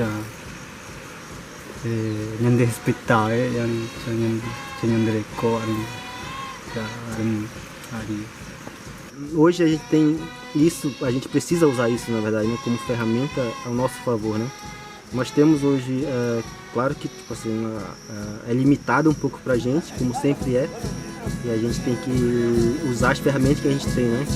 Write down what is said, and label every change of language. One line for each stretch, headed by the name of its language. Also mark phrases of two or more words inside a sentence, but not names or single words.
Portuguese: nyandri spettae yang cha nyandri ko ali cha ali. Hoje a gente tem isso, a gente precisa usar isso na verdade, né, como ferramenta ao nosso favor, né? Nós temos hoje, claro que tipo assim, é limitado um pouco pra gente, como sempre é, e a gente tem que usar as ferramentas que a gente tem, né?